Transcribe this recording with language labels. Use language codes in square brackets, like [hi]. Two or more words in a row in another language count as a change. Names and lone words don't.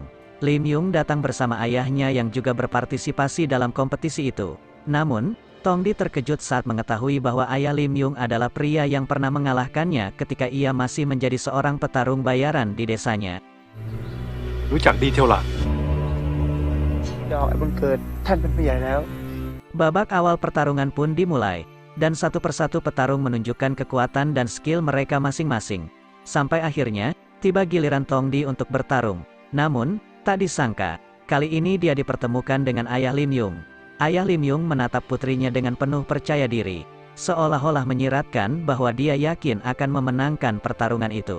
[id] Lim Yung datang bersama ayahnya yang juga berpartisipasi dalam kompetisi itu. Namun, Tongdi terkejut saat mengetahui bahwa ayah Lim Yung adalah pria yang pernah mengalahkannya ketika ia masih menjadi seorang petarung bayaran di desanya. [th] รู้จักดีเท่าไหร่ ดอกไอ้บุญเกิดท่านเป็นผู้ใหญ่แล้ว [id] Babak awal pertarungan pun dimulai, dan satu persatu petarung menunjukkan kekuatan dan skill mereka masing-masing. Sampai akhirnya, tiba giliran Tongdi untuk bertarung. Namun, tak disangka, kali ini dia dipertemukan dengan ayah Lim Yung. Ayah Lim Yung menatap putrinya dengan penuh percaya diri, seolah-olah menyiratkan bahwa dia yakin akan memenangkan pertarungan itu.